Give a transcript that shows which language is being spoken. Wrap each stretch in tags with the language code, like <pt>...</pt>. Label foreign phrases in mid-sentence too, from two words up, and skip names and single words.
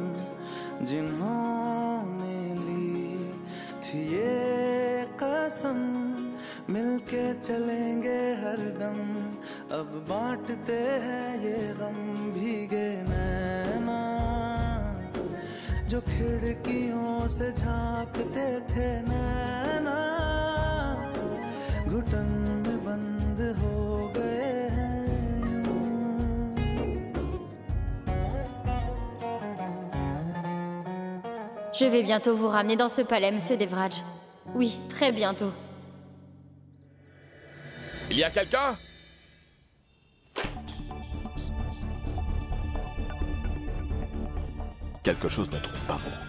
<hi>जिन्होंने ली थी ये कसम मिलके चलेंगे हरदम अब बांटते हैं ये गम भीगे नैना जो खिड़कियों से झांकते थे नैना घुटन में बंद हो गए हैं</hi> <fr>Je vais bientôt vous ramener dans ce palais, monsieur Devraj. Oui, très bientôt. Il y a quelqu'un? Quelque chose ne tourne pas bon.</fr>